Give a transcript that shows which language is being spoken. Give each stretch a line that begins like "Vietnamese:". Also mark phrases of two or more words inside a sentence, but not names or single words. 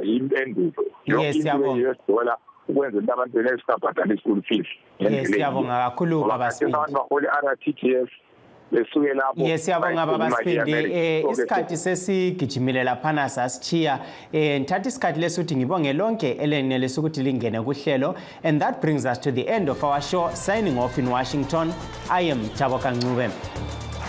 North Ndebele: Impendulo $US ukwenza ukuthi abantu benesibhadala i-school fees. Siyabonga kakhulu babasipindi. Abantu bahole RTGS besuke lapho. Siyabonga babasipindi. Isikhathi sesigijimile laphana sasichiya. Ngithatha isikhathi lesuthi ngibonge lonke elenelisa ukuthi lingene kuhlelo.
English: And that brings us to the end of our show. Signing off in Washington, I am Thabo Kancube.